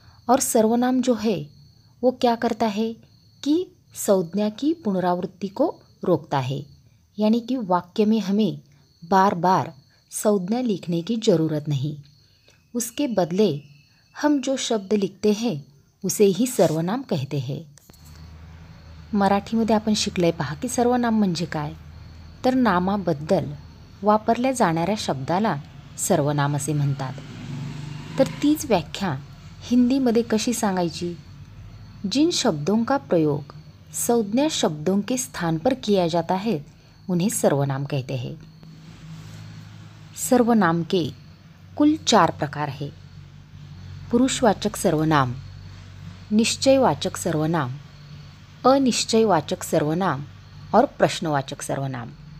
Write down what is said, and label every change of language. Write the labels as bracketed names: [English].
[Hindi] और सर्वनाम जो है वो क्या करता है कि संज्ञा की पुनरावृत्ति को रोकता है, यानी कि वाक्य में हमें बार बार संज्ञा लिखने की ज़रूरत नहीं। उसके बदले हम जो शब्द लिखते हैं उसे ही सर्वनाम कहते हैं। [Marathi] मराठीमध्ये आपण शिकले पहा की सर्वनाम म्हणजे काय, तर नामाबद्दल वापरल्या जाणाऱ्या शब्दाला सर्वनाम असे म्हणतात। तर तीच व्याख्या हिंदीमध्ये कशी सांगायची? [Hindi] जिन शब्दों का प्रयोग संज्ञा शब्दों के स्थान पर किया जाता है उन्हें सर्वनाम कहते हैं। सर्वनाम के कुल 4 प्रकार हैं। पुरुषवाचक सर्वनाम, निश्चयवाचक सर्वनाम, अनिश्चयवाचक सर्वनाम और प्रश्नवाचक सर्वनाम।